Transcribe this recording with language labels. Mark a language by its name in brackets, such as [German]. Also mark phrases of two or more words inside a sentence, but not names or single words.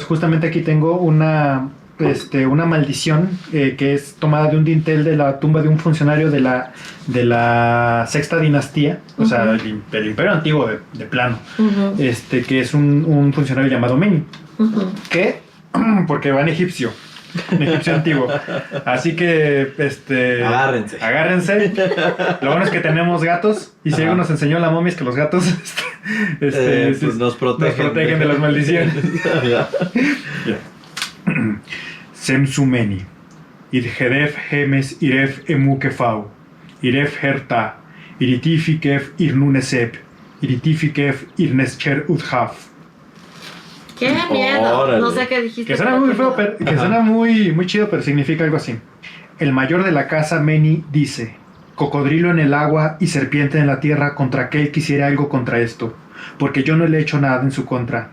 [Spanish] Justamente aquí tengo una maldición que es tomada de un dintel de la tumba de un funcionario de la sexta dinastía, o sea, del Imperio Antiguo de plano, que es un funcionario llamado Meni, que, porque va en egipcio antiguo, así que agárrense. Lo bueno es que tenemos gatos, y si algo nos enseñó la momia es que los gatos pues nos protegen de las maldiciones. [Ancient Egyptian] Semsumeni Irjedef Hemes Iref Emukefau Iref Herta Iritifikef Irnunesep Iritifikef Irnescher Udhaf. [Spanish] ¡Qué miedo! Órale. No sé qué dijiste. Que suena muy feo, pero, que suena muy chido, pero significa algo así. El mayor de la casa, Meni, dice: cocodrilo en el agua y serpiente en la tierra contra aquel que hiciera algo contra esto, porque yo no le he hecho nada en su contra.